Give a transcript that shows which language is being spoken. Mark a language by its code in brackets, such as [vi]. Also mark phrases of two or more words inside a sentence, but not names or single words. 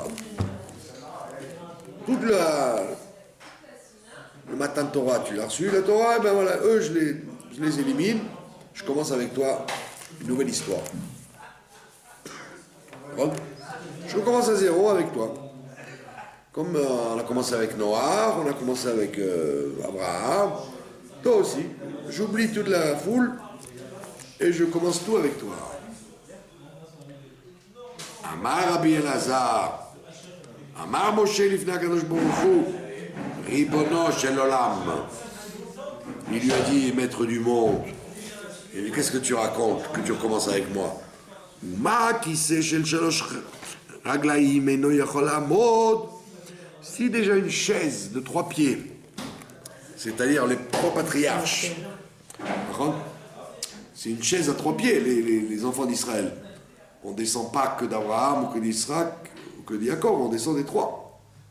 [fr] Toute le matin de Torah, tu l'as reçu, la Torah, et ben voilà, eux, je les élimine, je commence avec toi une nouvelle histoire. Je recommence à zéro avec toi. Comme on a commencé avec Noah, on a commencé avec Abraham, toi aussi. J'oublie toute la foule et je commence tout avec toi. [he] אמר רבי אלעזר, אמר משה לפני הקדוש ברוך הוא, רבונו של עולם. [fr] Il lui a dit, maître du monde, il dit, qu'est-ce que tu racontes, que tu recommences avec moi? [he] מה כסא של שלשה רגלים אינו יכול לעמוד. [fr] Si déjà une chaise de 3 pieds, c'est-à-dire les 3 patriarches, c'est une chaise à 3 pieds, les enfants d'Israël. On ne descend pas que d'Abraham ou que d'Israël ou que d'Yaakov, on descend des 3.